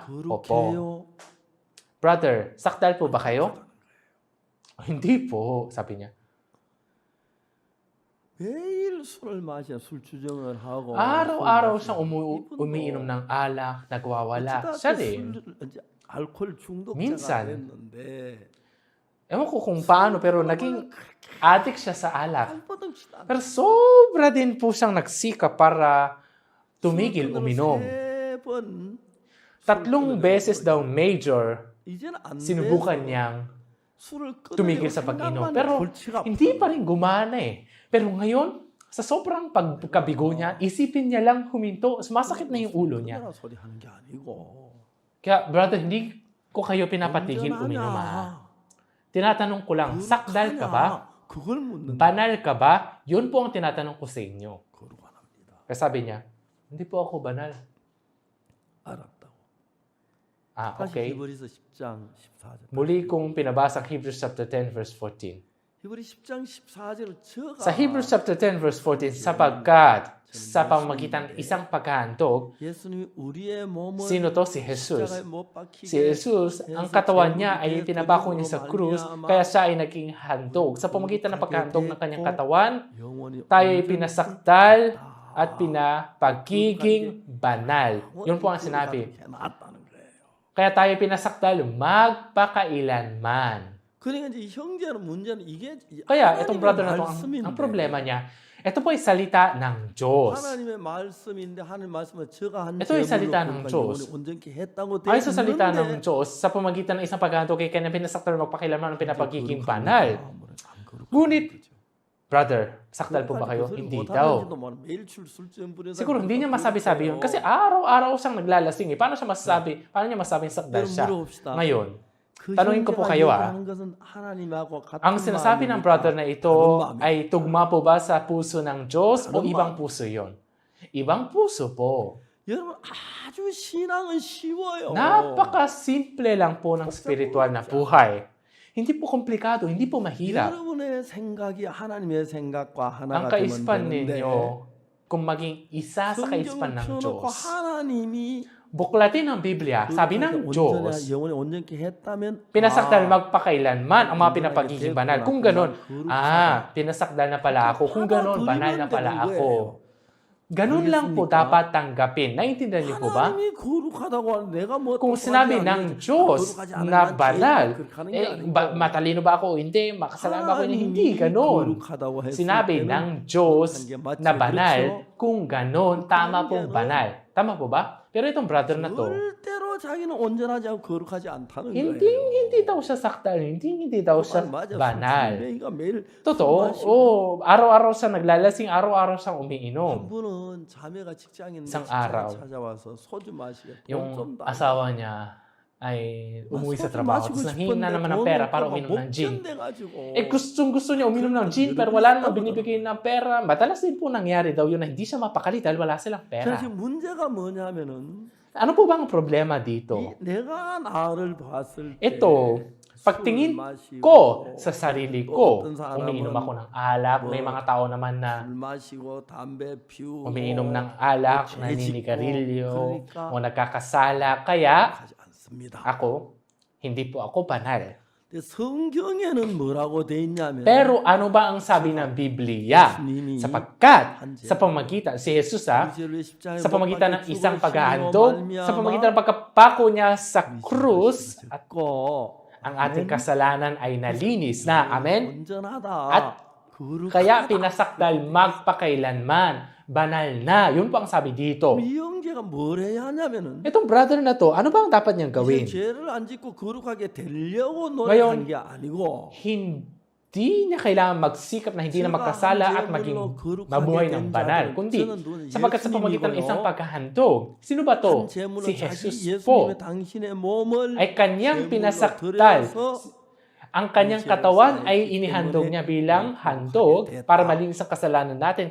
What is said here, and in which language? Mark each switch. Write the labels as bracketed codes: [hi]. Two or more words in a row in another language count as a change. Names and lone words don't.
[tl] Opo. Brother, sakdal po ba kayo? Hindi po, sabi niya. [ko] 매일 술을 마셔 술 주정을 하고 [tl] Araw-araw siyang umiinom ng alak, nagwawala. Siya rin. [ko] 알코올 중독자가 [tl] Minsan, [ko] 됐는데 [tl] Ewan ko kung paano, pero naging addict siya sa alak. [ko] 발버둥치도 않고 [tl] Pero sobra din po siyang nagsikap para tumigil [ko] 술을 [tl] uminom. [ko] 3번 [tl] 3 beses daw major, [ko] 이제는 안 [tl] sinubukan [ko] 돼서 [tl] niyang [ko] 술을 [tl] tumigil [ko] 끊으려고 [tl] sa pag-inom. [ko] 생각만 [tl] Pero [ko] 골치가 [tl] hindi [ko] 아프더라고요. [tl] pa rin gumana eh. Pero ngayon, sa sobrang pagkabigo niya, isipin niya lang huminto. Sumasakit na yung ulo niya. [ko] 끊으라 소리 하는 게 아니고 [tl] Kaya, brother, hindi ko kayo pinapatigil uminom ha. Tinatanong ko lang, sakdal ka ba? [ko] 그걸 묻는 [tl] Banal ka ba? Yun po ang tinatanong ko sa inyo. [ko] 거룩합니다. [tl] Kaya sabi niya, hindi po ako banal. [ko] 알았다고. Ah, 다시 okay. 히브리서 10장 14절. [tl] Muli kong pinabasa ang [en] Hebrews chapter 10 verse 14. [ko] 히브리 10장 14절은 저가 [tl] Sa [en] Hebrews chapter 10 verse 14, [tl] sapagkat sa pamagitan ng isang paghahandog, [ko] 예수님이 우리의 몸을 [tl] sino to? Si Jesus. [ko] 십자가에 못 박히게 [tl] Si Jesus, ang katawan niya ay pinabako niya sa krus, kaya siya ay naging handog. Sa pamagitan ng paghahandog ng kanyang katawan, [ko] 영원히 [tl] tayo ay pinasakdal at pinapagiging banal. Yun po ang sinabi. [ko] 나왔다는 거예요. [tl] Kaya tayo pinasakdal magpakailanman. [ko] 그러니까 이제 형제는 문제는 이게 [tl] Kaya itong [ko] 하나님의 [tl] brother na to, [ko] 말씀인데, [tl] ang problema niya, ito po ay salita ng Diyos. [ko] 하나님의 말씀인데 하나님 말씀을 저가 한 [tl] Ito ay salita ng [ko] 제물로 [tl] Diyos. [ko] 영원히 온전케 했다고 되어 [tl] Ayon sa salita [ko] 있는데 [tl] ng Diyos, sa pamagitan ng isang paghahandog kay kanyang pinasakdal magpakilaman ng pinapagiging banal. Ngunit, brother, sakdal po ba kayo? Hindi daw. Siguro hindi niya masabi-sabi yun. Kasi araw-araw siyang naglalasing eh. Paano niya masabing sakdal siya? Ngayon, tanungin ko po kayo ang sinasabi ng brother na ito ay tugma po ba sa puso ng Diyos o ibang puso yon? Ibang puso po. [ko] 여러분 아주 신앙은 쉬워요. [tl] Napaka-simple lang po ng spiritual na buhay. Hindi po komplikado, hindi po mahirap. [ko] 여러분의 생각이 하나님의 생각과 [tl] Ang [ko] 하나가 되면 [tl] kaisipan [ko] 되는데 [tl] ninyo, kung maging isa sa kaisipan ng [ko] 성경을 펴놓고 [tl] Diyos, [ko] 하나님이 [tl] buklatin ang Biblia, sabi ng Diyos, [ko] 영원히 온전케 했다면 [tl] pinasakdal magpakailanman ang mga pinapagiging banal. Kung ganon, pinasakdal na pala ako. Kung ganon, banal na pala ako. Ganon lang po dapat tanggapin. Naintindihan niyo po ba? [ko] 하나님이 거룩하다고 하는 내가 뭐 [tl] Kung sinabi ng Diyos na banal, matalino ba ako o hindi? Makasalanan ba ako o hindi? Ganon. Sinabi ng Diyos na banal, kung ganon, tama pong banal. Tama po ba? Pero itong brother na to, [ko] 절대로 자기는 온전하지 않고 거룩하지 않다는 거예요. [tl] hindi daw siya sakdal, hindi daw siya banal. [ko] 매일 [tl] Totoo, araw-araw siya naglalasing, araw-araw siyang umiinom. [ko] 한 분은 자매가 직장인 [tl] Isang araw, [ko] 찾아와서 소주 마시게 [tl] yung asawa niya ay umuwi sa trabaho. Tapos nanghihingi na naman ng pera para uminom ng gin. Gustong-gusto niya uminom ng gin pero wala namang binibigay ng pera. Madalas din po nangyari daw yun na hindi siya mapakali dahil wala silang pera. [ko] 지금 문제가 뭐냐면은 [tl] Ano po bang problema dito? [ko] 내가 나를 봤을 때 [tl] Ito, pagtingin ko sa sarili ko, umiinom ako ng alak. May mga tao naman na [ko] 술 마시고 담배 피우고 [tl] umiinom ng alak, naninigarilyo, o nagkakasala. Kaya [ko] 하지 않습니다. [tl] ako, hindi po ako banal. [ko] 근데 성경에는 뭐라고 돼 있냐면 [tl] Pero ano ba ang sabi ng Biblia? Sapagkat sa pamagitan, si Jesus sa pamagitan ng isang paghahandog, sa pamagitan ng pagkapako niya sa krus, at ang ating kasalanan ay nalinis na. Amen? At kaya pinasakdal magpakailanman. Banal na. Yun po ang sabi dito. [ko] 이 형제가 뭘 해야 하냐면은 [tl] Itong brother na to, ano ba ang dapat niyang gawin? [ko] 이제 죄를 안 짓고 거룩하게 되려고 [tl] Ngayon, [ko] 노력한 게 아니고 [tl] Hindi niya kailangan magsikap na hindi na magkasala at maging mabuhay ng banal. Kundi, sapagkat sa pamagitan ng isang paghahandog, sino ba to? Si Jesus po. Ay kanyang pinasakdal. Ang kanyang katawan ay inihandog niya bilang handog para malinis ang kasalanan natin.